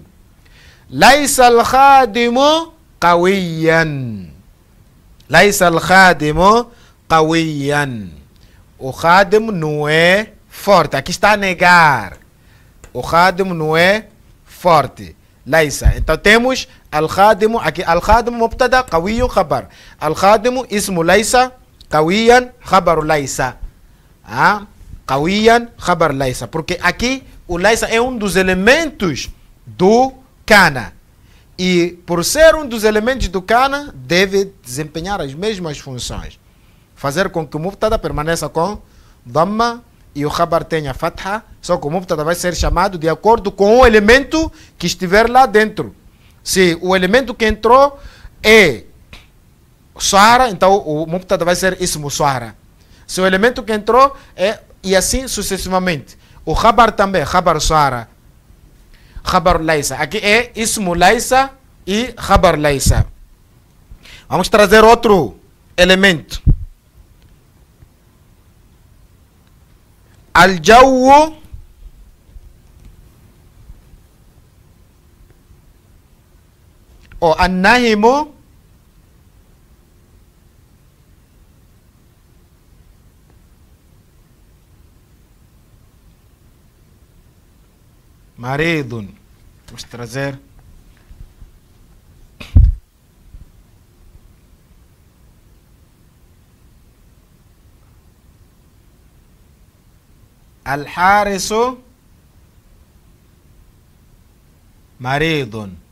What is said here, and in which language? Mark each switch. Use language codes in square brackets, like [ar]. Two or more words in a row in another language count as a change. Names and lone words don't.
[ar] ليس الخادم قويا. ليس الخادم قويا. [pt] O khadim não é forte. Aqui está a negar. O khadim não é forte. Laisa. Então temos al-khadimu. [ar] Aqui الخادم مبتدأ قوي خبر. الخادم اسم ليس قويا خبر ليس. قويا خبر ليس. [pt] Porque aqui o laisa é um dos elementos do kana. E por ser um dos elementos do kana, deve desempenhar as mesmas funções. Fazer com que o mubtada permaneça com dhamma e o khabar tenha fatha, só que o mubtada vai ser chamado de acordo com o elemento que estiver lá dentro. Se o elemento que entrou é suara, então o mubtada vai ser [ar] اسم صار. [pt] Se o elemento que entrou é, e assim sucessivamente. O khabar também, [ar] خبر صار، خبر ليس. [pt] Aqui é [ar] اسم ليس [pt] e [ar] خبر ليس. [pt] Vamos trazer outro elemento. [ar] Al-jawu ou النائم مريض. [pt] Vamos trazer [ar] الحارس مريض.